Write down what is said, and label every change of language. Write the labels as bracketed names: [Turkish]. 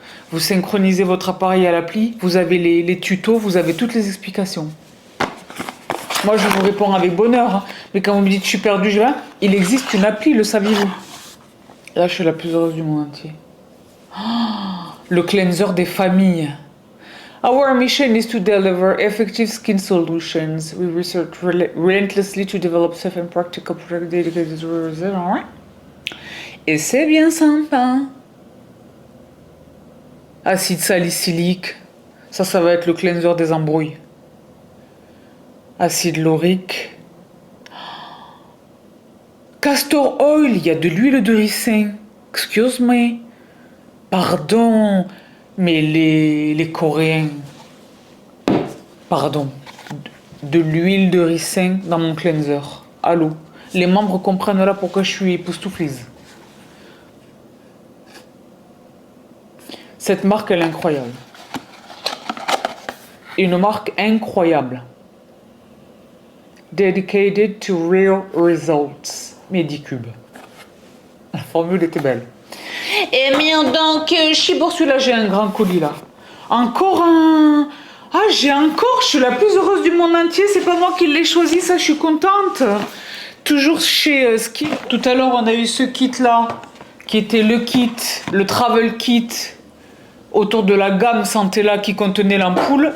[French] Vous synchronisez votre appareil à l'appli, vous avez les tutos, vous avez toutes les explications. Moi, je vous réponds avec bonheur, hein. Mais quand vous me dites je suis perdu, il existe une appli, le saviez-vous? Là, je suis la plus heureuse du monde entier. Oh, le cleanser des familles. [English] Our mission is to deliver effective skin solutions. We research relentlessly to develop safe and practical products dedicated to... [French] Et c'est bien sympa. Acide salicylique. Ça va être le cleanser des embrouilles. Acide laurique. Castor oil, il y a de l'huile de ricin. [English] Excuse me. [French] Pardon, mais les Coréens. Pardon. De l'huile de ricin dans mon cleanser. Allô. Les membres comprennent là pourquoi je suis époustouflise. Cette marque, elle est incroyable. Une marque incroyable. [English] Dedicated to real results. [French] Medicube. La formule était belle. Et bien donc, pour celui-là, j'ai un grand colis là. Encore un... Ah, je suis la plus heureuse du monde entier. C'est pas moi qui l'ai choisi, ça, je suis contente. Toujours chez Ski. Tout à l'heure, on a eu ce kit-là, qui était le kit, le travel kit, autour de la gamme Santella qui contenait l'ampoule.